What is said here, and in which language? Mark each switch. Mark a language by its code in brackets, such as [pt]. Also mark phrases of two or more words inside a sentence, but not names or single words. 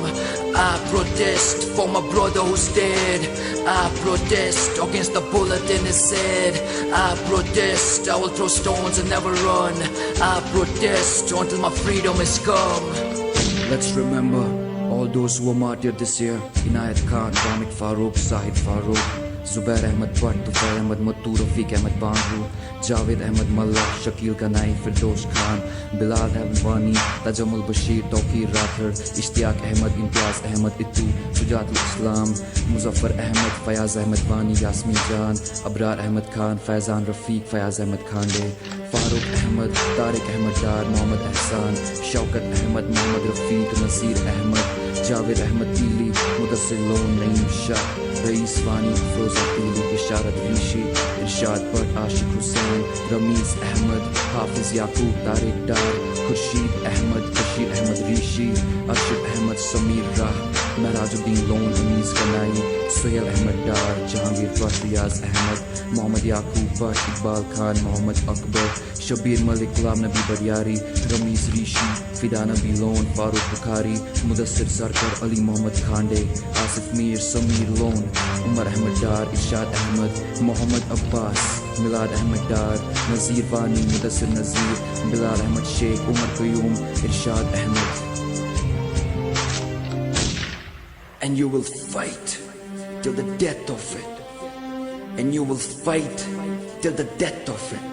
[en] I protest for my brother who's dead. I protest against the bullet in his head. I protest, I will throw stones and never run. I protest until my freedom has come. Let's remember all those who were martyred this year. Inayat Khan, Ramit Farooq, Zahid Farooq, Zubair Ahmed Bhatt, Tufail Ahmed Mattu, Rafiq Ahmed Bangru, Javed Ahmed Mallah, Shakil Ganai, Firdosh Khan, Bilal Ahmed Wani, Tajamul Bashir, Tawqir Rathar, Ishtiaq Ahmed, Imtiaz Ahmed Ittu, Sujatul Islam, Muzaffar Ahmed, Fayaz Ahmed Wani, Yasmin Jan, Abrar Ahmed Khan, Faizan Rafiq, Fayaz Ahmed Khande, Farooq Ahmed, Tariq Ahmed Dar, Mohammad Ahsan, Shaukat Ahmed, Mohammad Rafiq, Nasir Ahmed, Javed Ahmed Pili, Mudassir Lone, Naeem Shah, Rais Wani, Froza Pili, Isharat Rishi, Irshad Bhatt, Ashik Hussain, Ramiz Ahmed, Hafiz Yaqub, Tariq Dar, Khurshid Ahmed, Bashir Ahmed Rishi, Arshid Ahmed, Samir Rah, Mehrajuddin Lone, Amiz Ganai, Suhail Ahmed Dar, Jahangir Bhatt, Riyaz Ahmed, Mohammad Yaqub Bhatt, Iqbal Khan, Mohammad Akbar, Shabir Malik, Ghulam Nabi Baryari, Ramiz Rishi, Fida Nabi Lone, Farooq Bukhari, Mudassir Sarkar, Ali Mohammad Khande, Asif Mir, Samir Lone, Umar Ahmed Dar, Irshad Ahmed, Mohammad Abbas, Milad Ahmed Dar, Nazir Wani, Mudassir Nazir, Bilal Ahmed Sheikh, Umar Qayyum, Irshad Ahmed. And you will fight till the death of it. And you will fight till the death of it.